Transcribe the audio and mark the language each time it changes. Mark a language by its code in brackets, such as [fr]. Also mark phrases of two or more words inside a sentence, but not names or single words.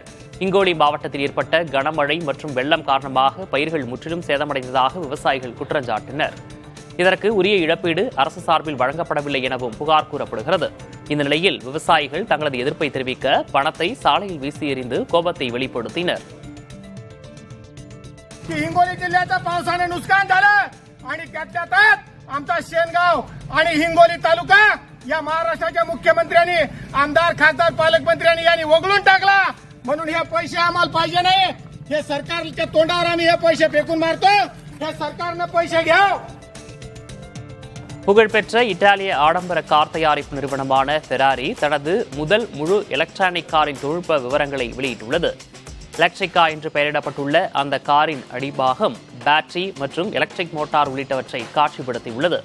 [ta] ஹிங்கோலி மாவட்டத்தில் ஏற்பட்ட கனமழை மற்றும் வெள்ளம் காரணமாக பயிர்கள் முற்றிலும் சேதமடைந்ததாக விவசாயிகள் குற்றம் சாட்டினர். இதற்கு உரிய இழப்பீடு அரசு சார்பில் வழங்கப்படவில்லை எனவும் புகார் கூறப்படுகிறது. இந்த நிலையில் விவசாயிகள் தங்களது எதிர்ப்பை தெரிவிக்க பணத்தை சாலையில் வீசி எறிந்து கோபத்தை வெளிப்படுத்தினர். [mr] हिंगोली जिल्ह्याचं पावसाने नुकसान झालं आणि त्यात आमचा शेनगाव आणि हिंगोली तालुका या महाराष्ट्राच्या मुख्यमंत्र्यांनी, आमदार, खासदार, पालकमंत्र्यांनी यांनी वगळून टाकला. म्हणून हे पैसे आम्हाला पाहिजे नाही. हे सरकारच्या तोंडावर आम्ही हे पैसे फेकून मारतो. हे सरकारनं पैसे घ्या. [ta] புகழ்பெற்ற இத்தாலிய ஆடம்பர கார் தயாரிப்பு நிறுவனமான ஃபெராரி தனது முதல் முழு எலக்ட்ரானிக் காரின் தொழில்நுட்ப விவரங்களை வெளியிட்டுள்ளது. எலக்ட்ரிகா என்று பெயரிடப்பட்டுள்ள அந்த காரின் அடிபாகம், பேட்டரி மற்றும் எலக்ட்ரிக் மோட்டார் உள்ளிட்டவற்றை காட்சிப்படுத்தியுள்ளது.